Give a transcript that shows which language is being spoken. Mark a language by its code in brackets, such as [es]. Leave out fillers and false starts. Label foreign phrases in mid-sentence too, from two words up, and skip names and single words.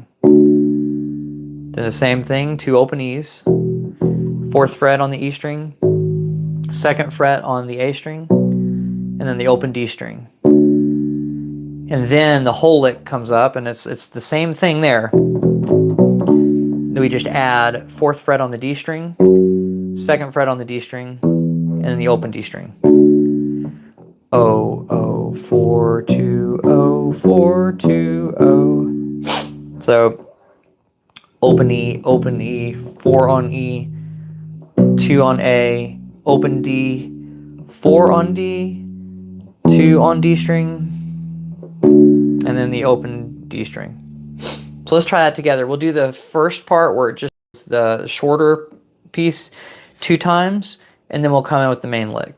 [en] Then the same thing, two open E's, fourth fret on the E string, second fret on the A string, and then the open D string. And then the whole lick comes up, and it's the same thing there. Then we just add fourth fret on the D string, second fret on the D string, and then the open D string. O, O, 4, 2, O, 4, 2, O. So open E, 4 on E, 2 on A, open D, 4 on D, 2 on D string, and then the open D string. So let's try that together. We'll do the first part where it just the shorter piece 2 times, and then we'll come in with the main lick.